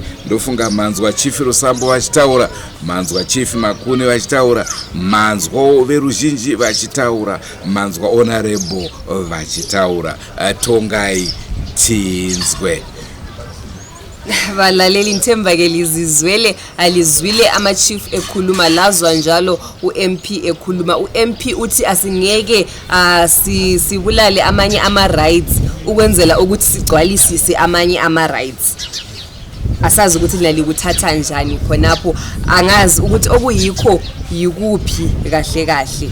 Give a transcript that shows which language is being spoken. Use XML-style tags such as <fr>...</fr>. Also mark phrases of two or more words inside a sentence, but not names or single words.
<sn>ndofunga manzwa chifi rusambo vachitaura manzwa chifi makuni vachitaura manzwa veruzhinji vachitaura manzwa honorable vachitaura tongai tinzwe</sn> <nd>valaleli nithemba ke lizizwele alizwile ama-chief ekhuluma lazwa njalo u-MP ekhuluma u-MP uthi asingeke sibulale amanye ama-rights ukwenzela ukuthi sigcwalisise amanye ama-rights asazi ukuthi nali kuthatha njani khonapho angazi ukuthi okuyikho yikuphi kahle kahle</nd>